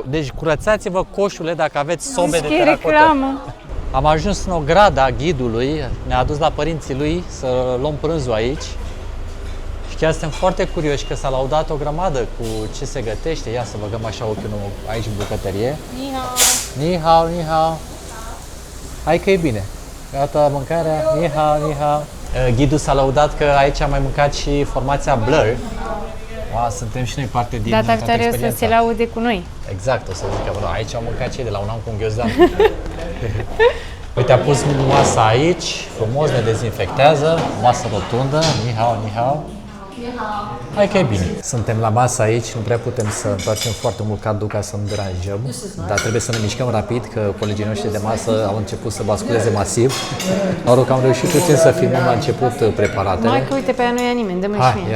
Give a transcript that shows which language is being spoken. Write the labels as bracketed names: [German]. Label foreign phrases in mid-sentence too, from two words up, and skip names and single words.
[Romanian] Deci curățați-vă coșurile dacă aveți sobe de teracotă. Reclamă. Am ajuns în ograda ghidului, ne-a adus la părinții lui să luăm prânzul aici. Și chiar suntem foarte curioși că s-a laudat o grămadă cu ce se gătește. Ia să băgăm așa ochiul aici în bucătărie. [Chinese] 你好。你好，你好. [Romanian] Hai că e bine. Gata mâncarea. [Chinese] 你好，你好. [Romanian] Ghidul s-a laudat că aici a mai mâncat și formația Blur. Wow, suntem și noi parte din data viitoare o să se laude cu noi. Exact, o să zic că aici au mâncat cei de la un an cu un ghiozdan. Uite, a pus masa aici, frumos, ne dezinfectează, masă rotundă, [Chinese] 你好，你好. [Romanian] Hai că e bine. Suntem la masă aici, nu prea putem să întoarcem foarte mult cadrul ca să nu deranjăm, dar trebuie să ne mișcăm rapid, că colegii noștri de masă au început să basculeze masiv. Noroc că am reușit puțin să filmăm la început preparatele. Mai că uite, pe aia nu ia nimeni, dă-mi și mie.